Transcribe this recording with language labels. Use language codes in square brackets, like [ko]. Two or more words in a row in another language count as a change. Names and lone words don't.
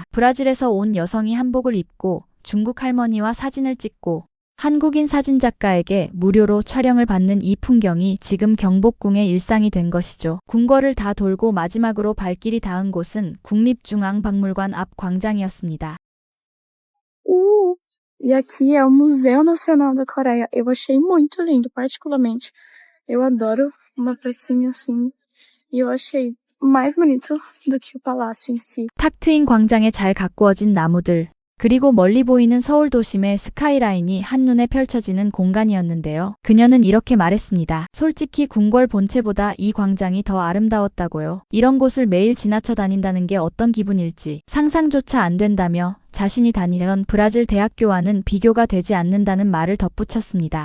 [ko] 브라질에서 온 여성이 한복을 입고 중국 할머니와 사진을 찍고 한국인 사진작가에게 무료로 촬영을 받는 이 풍경이 지금 경복궁의 일상이 된 것이죠. 궁궐을 다 돌고 마지막으로 발길이 닿은 곳은 국립중앙박물관 앞 광장이었습니다. [pt] E aqui é o Museu Nacional da Coreia. Eu achei muito lindo, particularmente. Eu adoro uma pracinha assim. E eu achei mais bonito do que o palácio em si. [ko] 탁 트인 광장에 잘 가꾸어진 나무들, 그리고 멀리 보이는 서울 도심의 스카이라인이 한눈에 펼쳐지는 공간이었는데요. 그녀는 이렇게 말했습니다. 솔직히 궁궐 본체보다 이 광장이 더 아름다웠다고요. 이런 곳을 매일 지나쳐 다닌다는 게 어떤 기분일지 상상조차 안 된다며 자신이 다니던 브라질 대학교와는 비교가 되지 않는다는 말을 덧붙였습니다.